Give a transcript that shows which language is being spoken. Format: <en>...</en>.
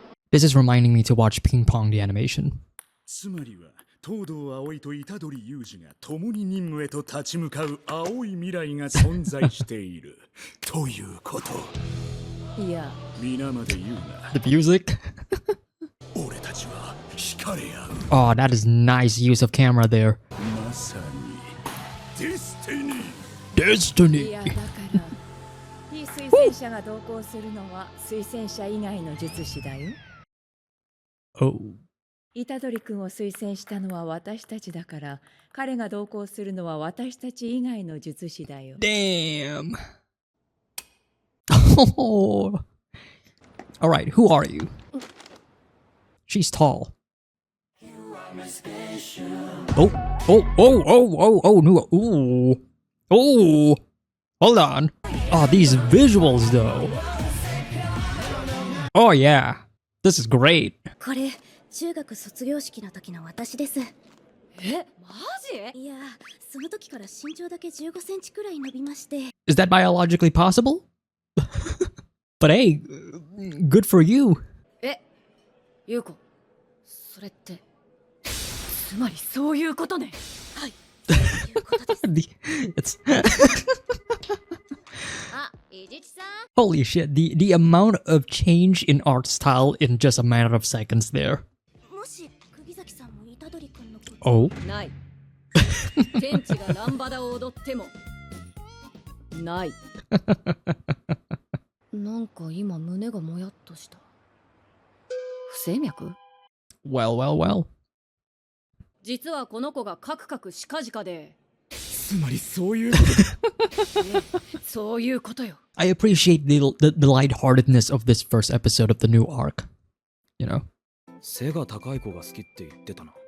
<en>This is reminding me to watch Ping Pong the animation.</en> <ja>東堂葵と虎杖裕二が共に任務へと立ち向かう青い未来が存在しているということ。いや、皆まで言うな。</ja> <en>The music?</en> <ja>俺たちは光れ合う。</ja> <en>Oh, that is nice use of camera there.</en> <ja>まさにDestiny. いや、だから非推薦者が同行するのは推薦者以外の術師だよ。</ja> <en>Oh.</en> <ja>虎杖君を推薦したのは私たちだから、彼が同行するのは私たち以外の術師だよ。</ja> <en>Damn. Oh. All right, who are you? She's tall. Oh, no. Ooh. Oh. Hold on. Oh, these visuals though. Oh yeah. This is great.</en> <ja>これ中学卒業式の時の私です。え、マジ？いや、その時から身長だけ15センチくらい伸びまして。</ja> <en>Is that biologically possible? But hey, good for you.</en> <ja>え、ゆうこ、それってつまりそういうことね。はい。そういうことです。</ja> <en>Holy shit, the amount of change in art style in just a matter of seconds there.</en> <ja>Oh. ない。ケンチがランバダを踊ってもない。なんか今胸がもやっとした。不整脈？Well. 実はこの子がカクカクしかじかで。つまりそういうこと。そういうことよ。</ja> <en>I appreciate the lightheartedness of this first episode of the new arc. You know.</en> <ja>背が高い子が好きって言ってたな。</ja>